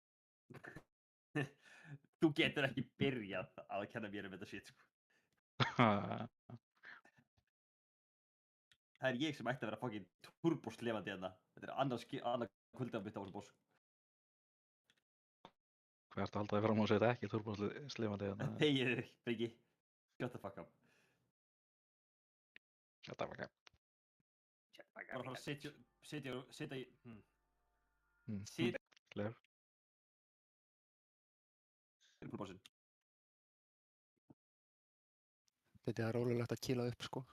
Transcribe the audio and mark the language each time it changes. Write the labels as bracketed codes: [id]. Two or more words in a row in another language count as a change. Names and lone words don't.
[is] Þú getur ekki byrjað að kenna mér þetta shit, sko. Það er ég sem ætti að vera fucking turboslefandi hérna. Þetta er annað kvöldið að bytta á þessu boss. Hvað ertu að halda þig fram á að segja þetta ekki turboslefandi hérna? Þegið þig, Bryngi. [en] Shut the fuck up. Shut the fuck up. [is] Bara að fara að setja í... Leif. Bossin. Þetta er rólulegt að kýla upp, sko.